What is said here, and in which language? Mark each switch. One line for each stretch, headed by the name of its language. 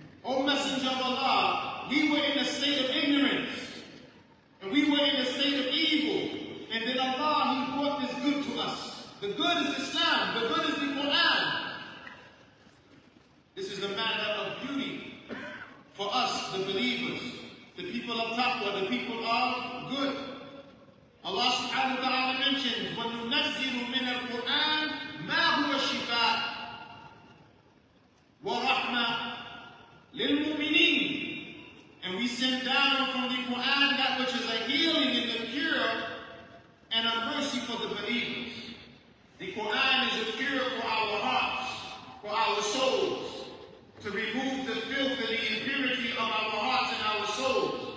English: O Messenger of Allah, we were in a state of ignorance, and we were in a state of evil, and then Allah, He brought this good to us. The good is Islam. The good is the Quran. This is the matter of beauty for us, the believers, the people of taqwa, the people of good.
Arabic: Allah subhanahu wa ta'ala
English: mentions,
Arabic: وَنُنَزِّلُ مِنَ الْقُرْآنِ مَا هُوَ شِفَاءٌ وَرَحْمَةٌ لِلْمُؤْمِنِينَ.
English: And we send down from the Quran that which is a healing and a cure and a mercy for the believers. The Quran is a cure for our hearts, for our souls, to remove the filth and the impurity of our hearts and our souls.